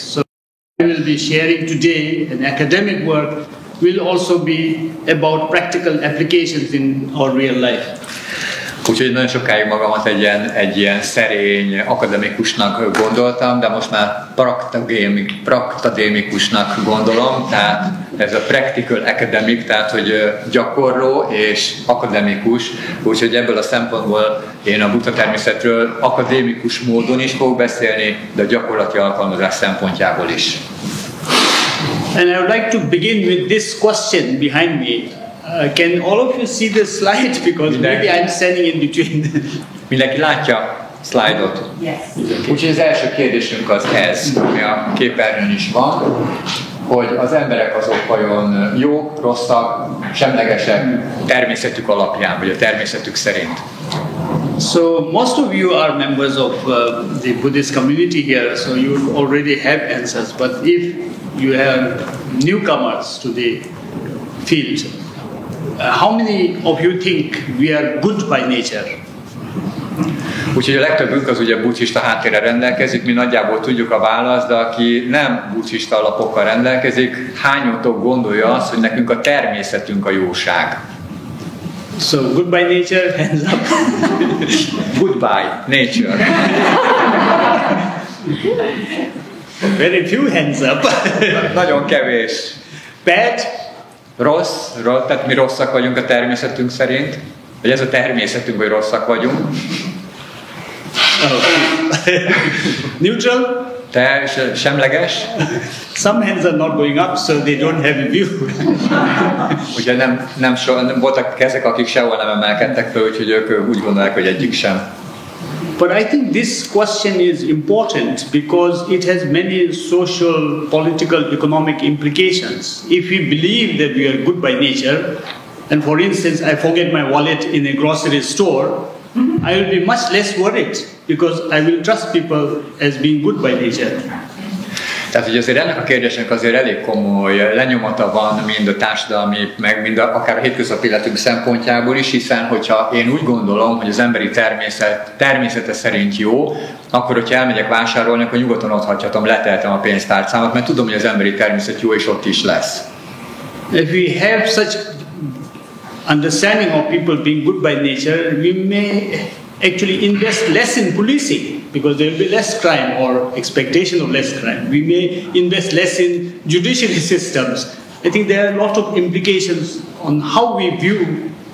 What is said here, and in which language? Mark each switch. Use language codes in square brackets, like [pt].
[en] So I will be sharing today an academic work will also be about practical applications in our real life. [hu] Úgyhogy nagyon sokáig magamat egy ilyen szerény akademikusnak gondoltam, de most már praktadémikusnak gondolom, tehát ez a [en] practical academic, [hu] tehát hogy gyakorló és akademikus, úgyhogy ebből a szempontból én a Buddha-természetről akadémikus módon is fogok beszélni, de a gyakorlati alkalmazás szempontjából is. [en] And I would like to begin with this question behind me. Can all of you see the slide? Because maybe I'm standing in between. [hu] Mindenki látja a szlájdot? [en] Yes. [hu] Úgyhogy az első kérdésünk az ez, ami a képernyőn is van, hogy az emberek azok vajon jók, rosszak, semlegesek természetük alapján, vagy a természetük szerint. [en] So most of you are members of the Buddhist community here, so you already have answers. But if you have newcomers to the field, how many of you think we are good by nature? [hu] Úgyhogy a legtöbbünk az ugye buddhista háttérrel rendelkezik, mi nagyjából tudjuk a választ, de aki nem buddhista alapokkal rendelkezik, hányatok gondolja azt, hogy nekünk a természetünk a jóság? [en] So, good by nature, hands up. Goodbye, nature. Very few hands up. [hu] Nagyon kevés. [en] Bad? [hu] Rossz, tehát mi rosszak vagyunk a természetünk szerint, vagy ez a természetünk, hogy rosszak vagyunk. [en] Oh. Neutral? [hu] Semleges. [en] Some hands are not going up, so they don't have a view. [hu] Ugye nem voltak kezek, akik sehol nem emelkedtek fel, úgyhogy ők úgy gondolják, hogy egyik sem. [en] But I think this question is important because it has many social, political, economic implications. If we believe that we are good by nature, and for instance, I forget my wallet in a grocery store, I will be much less worried because I will trust people as being good by nature. [hu] Tehát, hogy azért ennek a kérdésnek azért elég komoly lenyomata van mind a társadalmi, meg mind akár a hétköznapi életünk szempontjából is, hiszen hogyha én úgy gondolom, hogy az emberi természete szerint jó, akkor, hogyha elmegyek vásárolni, akkor nyugodtan ott hagyhatom, leteltem a pénztárcámat, mert tudom, hogy az emberi természet jó, és ott is lesz. [en] If we have such understanding of people being good by nature, we may actually invest less in policing because there will be less crime or expectation of less crime. We may invest less in judiciary systems. I think there are a lot of implications on how we view